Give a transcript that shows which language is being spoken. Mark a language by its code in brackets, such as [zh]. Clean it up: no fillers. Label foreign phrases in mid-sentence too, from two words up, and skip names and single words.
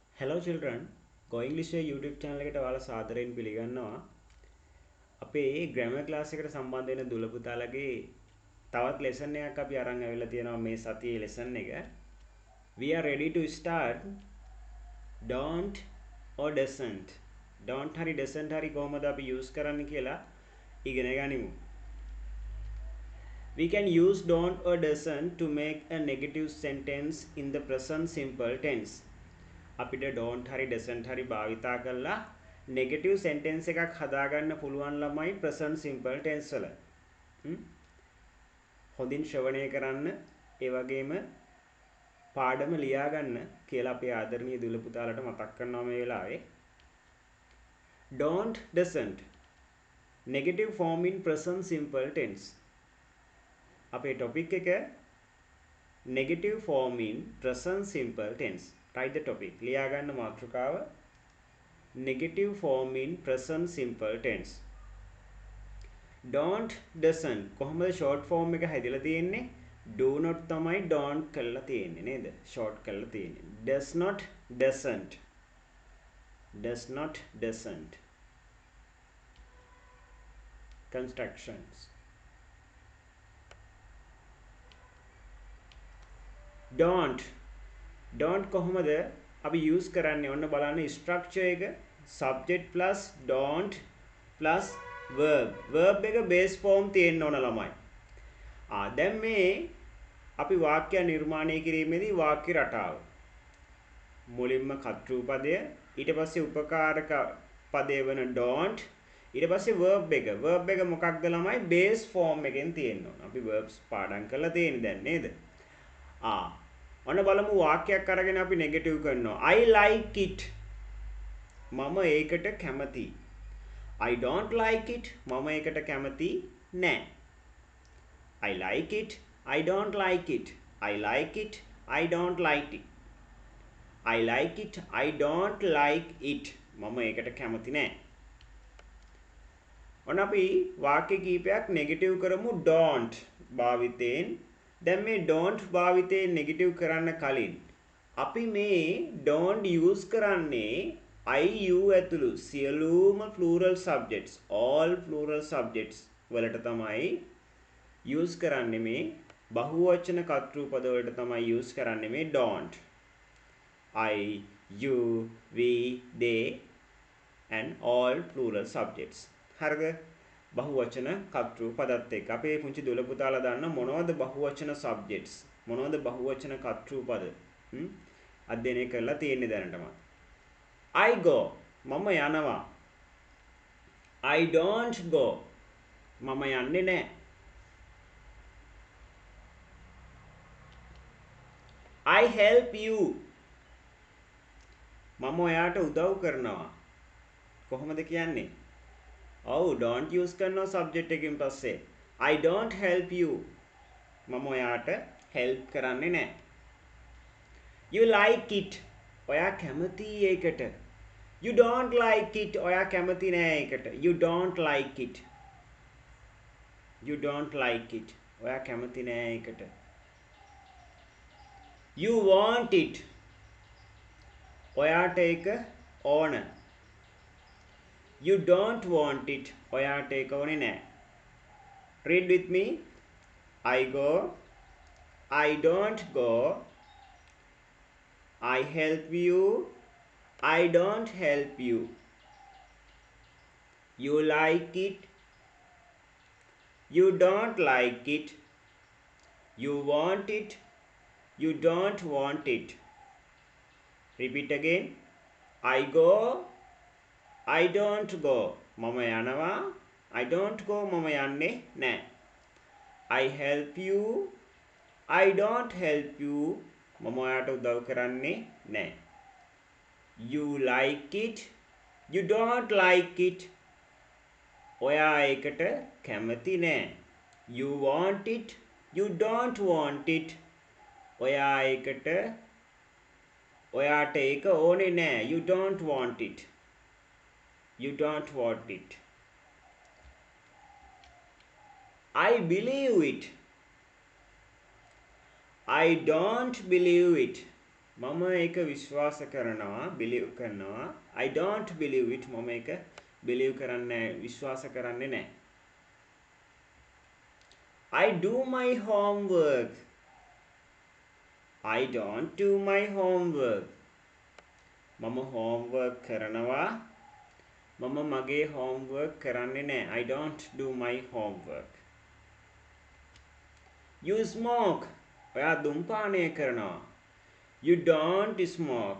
[en] Hello children, [si] Go English YouTube channel එකට ඔයාලා සාදරයෙන් පිළිගන්නවා. අපේ [en] grammar class [si] එකට සම්බන්ධ වෙන දුල පුතාලගේ තවත් lesson එකක් අපි අරන් ආවිල්ලා තියෙනවා මේ සතියේ lesson එක. [en] We are ready to start don't or doesn't. [si] Don't hari doesn't hari කොහොමද අපි use කරන්න කියලා ඉගෙන ගනිමු. [en] We can use don't or doesn't to make a negative sentence in the present simple tense. [si] අපිට don't hari doesn't hari භාවිතා කරලා [en] negative sentence [si] එකක් හදාගන්න පුළුවන් ළමයි [en] present simple tense [si] වල. හොඳින් ශ්‍රවණය කරන්න ඒ වගේම පාඩම ලියා ගන්න කියලා අපේ ආදරණීය දුල පුතාලට මතක් කරනවා මේ වෙලාවේ. [en] Don't doesn't negative form in present simple tense. [si] අපේ topic එක [en] negative form in present simple tense. Write the topic. [si] ලියා ගන්න මාතෘකාව [en] negative form in present simple tense. Don't doesn't [si] කොහොමද [en] short form [si] එක හැදිලා තියෙන්නේ? [en] Do not [si] තමයි don't කරලා තියෙන්නේ නේද? short කරලා තියෙන්නේ. [en] Does not doesn't. Does not doesn't. Constructions. [si] Don't කොහොමද අපි use කරන්නේ? ඔන්න බලන්න structure එක [en] subject plus don't plus verb [si] එක [en] base form [si] තියෙන්න ඕන ළමයි. දැන් මේ අපි වාක්‍ය නිර්මාණය කිරීමේදී වාක්‍ය රටාව මුලින්ම කර්තෘ පදය ඊට පස්සේ උපකාරක පදය වෙන don't ඊට පස්සේ verb එක මොකක්ද ළමයි [en] base form [si] එකෙන් තියෙන්න ඕන. අපි verbs පාඩම් කරලා තියෙන්නේ දැන් නේද? ඔන්න බලමු වාක්‍යයක් අරගෙන අපි නෙගටිව් කරනවා. [en] I like it. [si] මම ඒකට කැමතියි. [en] I don't like it. [si] මම ඒකට කැමති නෑ. [en] I like it. I don't like it. I like it. I don't like it. I like it. I don't like it. [si] මම ඒකට කැමති නෑ. ඔන්න අපි වාක්‍ය කීපයක් නෙගටිව් කරමු don't භාවිතයෙන්. දැන් මේ don't භාවිතයෙන් නෙගටිව් කරන්න කලින් අපි මේ don't use කරන්නේ [en] I you [si] ඇතුළු සියලුම [en] plural subjects all plural subjects [si] වලට තමයි use කරන්නේ මේ බහුවචන කර්තෘ පද වලට තමයි use කරන්නේ මේ [en] don't I you we they and all plural subjects [si] හරිද බහුවචන කර්තෘ පදත් එක්ක අපේ පුංචි දුල පුතාලා දන්න මොනවද බහුවචන subjects මොනවද බහුවචන කර්තෘ පද අධ්‍යයනය කරලා තියෙන්නේ දැනටම [en] I go [si] මම යනවා [en] I don't go [si] මම යන්නේ නැහැ [en] I help you [si] මම ඔයාට උදව් කරනවා කොහොමද කියන්නේ don't use කරනවා [en] subject [si] එකකින් පස්සේ [en] I don't help you [si] මම ඔයාට help කරන්නේ නැහැ [en] You like it [si] ඔයා කැමතියි ඒකට [en] You don't like it [si] ඔයා කැමති නෑ ඒකට [en] You don't like it You don't like it [si] ඔයා කැමති නෑ ඒකට [en] You want it [si] ඔයාට ඒක ඕන [en] You don't want it [si] ඔයාට ඒක ඕනේ නෑ [en] Read with me I go I don't go I help you I don't help you You like it You don't like it You want it You don't want it Repeat again I go I don't go [si] මම යනවා [en] I don't go [si] මම යන්නේ නැහැ [en] I help you I don't help you [si] මම ඔයාට උදව් කරන්නේ නැහැ [en] You like it You don't like it [si] ඔයා ඒකට කැමති නැහැ [en] You want it You don't want it [si] ඔයා ඒකට ඔයාට ඒක ඕනේ නැහැ [en] You don't want it You don't want it I believe it I don't believe it [si] මම ඒක විශ්වාස කරනවා [en] believe කරනවා I don't believe it [si] මම ඒක [en] believe [si] කරන්නේ විශ්වාස කරන්නේ නැහැ [en] I do my homework I don't do my homework [si] මම homework කරනවා මම මගේ homework කරන්නේ නැහැ [en] I don't do my homework You smoke [si] ඔයා දුම්පානය කරනවා [en] You don't smoke.